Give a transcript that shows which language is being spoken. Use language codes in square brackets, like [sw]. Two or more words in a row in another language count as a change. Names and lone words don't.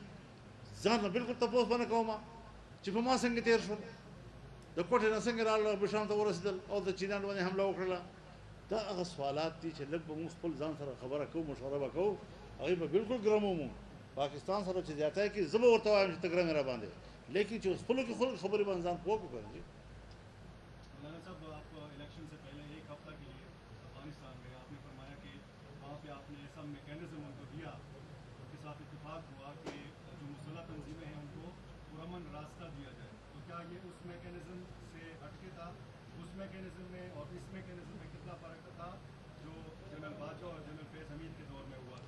[ps] ځان نه بالکل تپوس به نه کوم چې په ما څنګه تېر شول، د کوټې نه څنګه راغله، بشام ته ورسېدل او د چینیانو باندې حمله وکړله. دا هغه سوالات دي چې لږ به موږ خپل ځان سره خبره کوو، مشوره به کوو. هغې به بالکل ګرمومو پاکستان سره چې زیاتی کوي زه به ورته وایم چې ته ګرمې را باندې، لیکن چې خپلو کې خلک خبرې باندې ځان پوه کړو. [ur] مولانا صاحب آپ الیکشن سے پہلے ایک ہفتہ کے لیے افغانستان گئے، آپ نے فرمایا کہ وہاں پہ آپ نے ایسا میکینزم ان کو دیا اس کے ساتھ اتفاق ہوا کہ جو مسلح تنظیمیں ہیں ان کو پرامن راستہ دیا جائے. تو کیا یہ اس میکینزم سے ہٹ کے تھا؟ اس میکینزم میں اور اس میکینزم میں کتنا فرق تھا جو جنرل باجوہ اور جنرل فیض حمید کے دور میں ہوا تھا؟